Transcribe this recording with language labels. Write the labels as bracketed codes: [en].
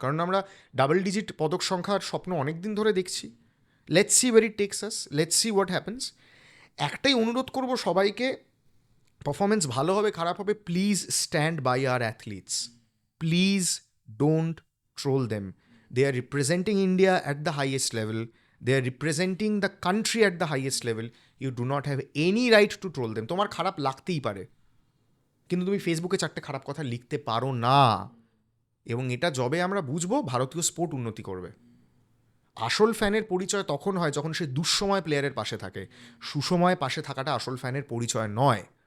[bn] কারণ আমরা double digit পদক সংখ্যার স্বপ্ন অনেক দিন ধরে দেখছি। [en] Let's see where it takes us, let's see what happens. [bn] একটাই অনুরোধ করব সবাইকে, পারফরমেন্স ভালো হবে খারাপ হবে, [en] Please stand by our athletes, please don't troll them. They are representing India at the highest level. They are representing the country at the highest level. You do not have any right to troll them. [bn] তোমার খারাপ লাগতেই পারে, কিন্তু তুমি ফেসবুকে 4টে খারাপ কথা লিখতে পারো না। এবং এটা যবে আমরা বুঝবো, ভারতীয় স্পোর্ট উন্নতি করবে। আসল ফ্যানের পরিচয় তখন হয় যখন সে দুঃসময় প্লেয়ারের পাশে থাকে, সুসময় পাশে থাকাটা আসল ফ্যানের পরিচয় নয়।